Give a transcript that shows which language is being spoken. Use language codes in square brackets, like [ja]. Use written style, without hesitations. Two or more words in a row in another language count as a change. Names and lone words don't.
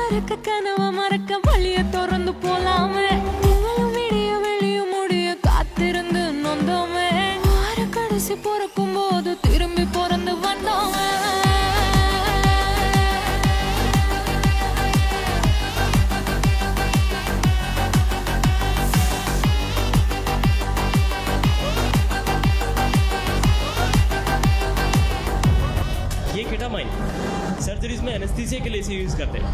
[ta] பார்க்க கனவா மறக்க வழிய திறந்து போலாமே நீங்களும் விடிய வெளிய முடிய காத்திருந்து நொந்தோமே வார கடைசி பிறக்கும் போது திரும்பி பிறந்து வந்தோமே [hi] ये केटामाइन सर्जरीज में एनेस्थीसिया के लिए इसे यूज करते हैं।